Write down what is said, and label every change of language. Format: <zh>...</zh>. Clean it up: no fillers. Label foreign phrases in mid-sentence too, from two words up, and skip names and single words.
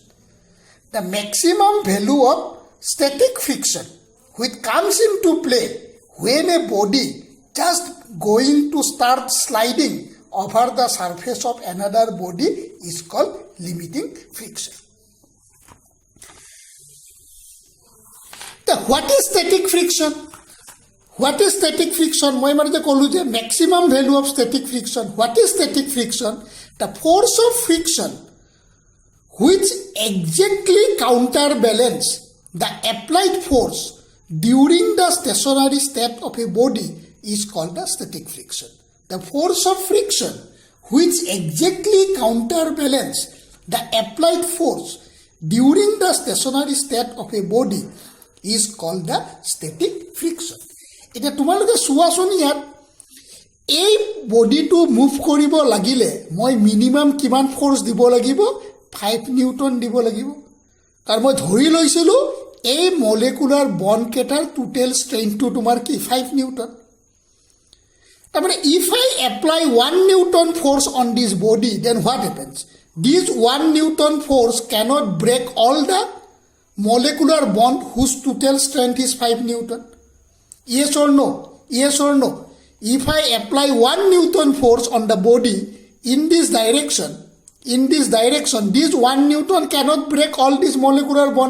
<en>The maximum value of static friction which comes into play when a body just going to start sliding over the surface of another body is called limiting friction. What is static friction? What is static friction?</en> <as>মই মানতে কলো যে</as> <en>maximum value of static friction. What is static friction? The force of friction which exactly counterbalance the applied force during the stationary state of a body is called the static friction. The force of friction which exactly counterbalance the applied force during the stationary state of a body is called the static friction.</en> <as>এটা তোমালোকে চোৱাচোন ইয়াত এই বডিটো মুভ কৰিব লাগিলে মই মিনিমাম কিমান ফোর্স দিব লাগিব 5 নিউটন দিব লাগিব কাৰণ মই ধৰি লৈছিলো এই</as> <en>molecular bond</en> <as>কেটাৰ টোটাল স্ট্ৰেংথটো তোমাৰ কি 5 নিউটন তাৰমানে</as> <en>if I apply 1 newton force on this body then what happens? This 1 newton force cannot break all the molecular bond whose total strength is 5 newton. Yes or no? Yes or no? If I apply 1 newton force on the body in this direction, this 1 newton cannot break all this molecular bond.</en>